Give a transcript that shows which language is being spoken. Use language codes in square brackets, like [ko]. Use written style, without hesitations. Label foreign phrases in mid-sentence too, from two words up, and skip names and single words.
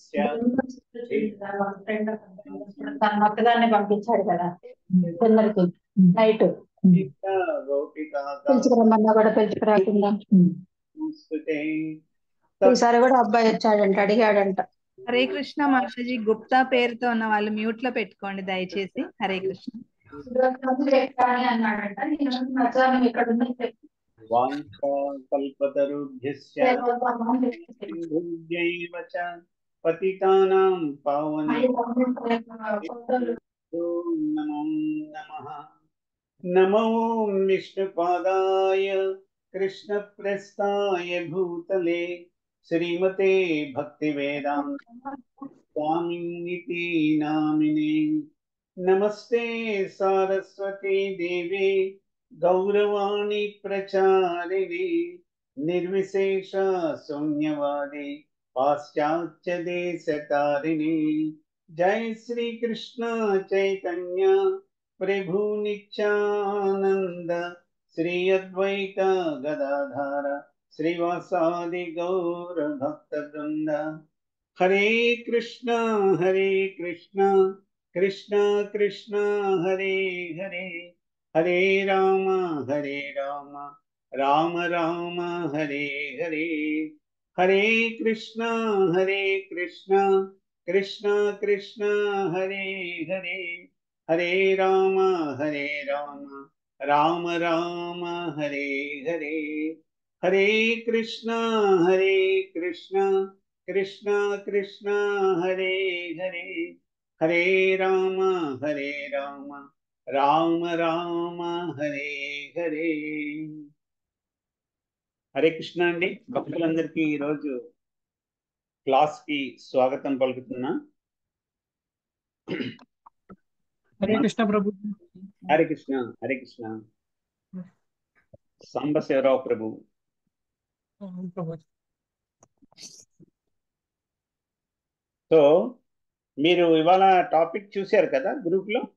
[te] తన మొక్కదాన్ని పంపించాడు కదా కొందరికి నైట్ పిలుచుకురమ్మన్నా కూడా పిలుచుకురాకుండా ఈసారి కూడా అబ్బాయి వచ్చాడంట అడిగాడంట. హరే కృష్ణ మాతాజీ. గుప్తా పేరుతో ఉన్న వాళ్ళు మ్యూట్ లో పెట్టుకోండి దయచేసి. హరే కృష్ణ. అన్నాడంట నేను మధ్యాహ్నం ఇక్కడ [sa] వాంఛాకల్పతరుభ్యశ్చ సింధుభ్యైవ చ పతితానాం పావనేభ్యో నమో నమః. నమో విష్ణుపాదాయ కృష్ణప్రస్థాయ భూతలే శ్రీమతే భక్తివేదాంత స్వామినితి నామినే. నమస్తే సారస్వతి దేవి గౌరవాణి ప్రచారిణి నిర్విశేష శూన్యవాది పాశ్చాత్య దేశతారిణి. జై శ్రీ కృష్ణ చైతన్య ప్రభు నిత్యానంద శ్రీ అద్వైత గదాధార శ్రీవాసాది గౌర భక్త బృంద. హరే కృష్ణ కృష్ణ కృష్ణ హరే హరే హరే రామ రామ రామ హరే హరే. హరే కృష్ణ కృష్ణ కృష్ణ హరే హరే హరే రామ రామ రామ హరే హరే. హరే కృష్ణ కృష్ణ కృష్ణ హరే హరే హరే రామ రామ రామ హరే హరే. [te] హరే కృష్ణ అండి. భక్తులందరికీ ఈరోజు క్లాస్కి స్వాగతం పలుకుతున్నా. హరే కృష్ణ ప్రభు. హరే కృష్ణ, హరే కృష్ణ. సాంబశివరావు ప్రభు. సో మీరు ఇవాళ టాపిక్ చూశారు కదా గ్రూప్లో?